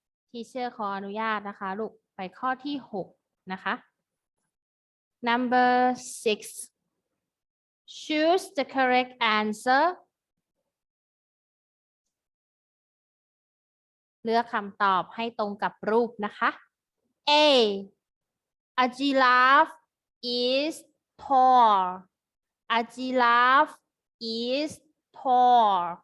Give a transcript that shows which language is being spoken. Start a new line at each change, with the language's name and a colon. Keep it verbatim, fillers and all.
Thai: Teacher ขออนุญาตนะคะลูกไปข้อที่หกนะคะ
English: Number six. Choose the correct answer.
Thai: เลือกคำตอบให้ตรงกับรูปนะคะ A.
English: A giraffe is tall. A giraffe is tall.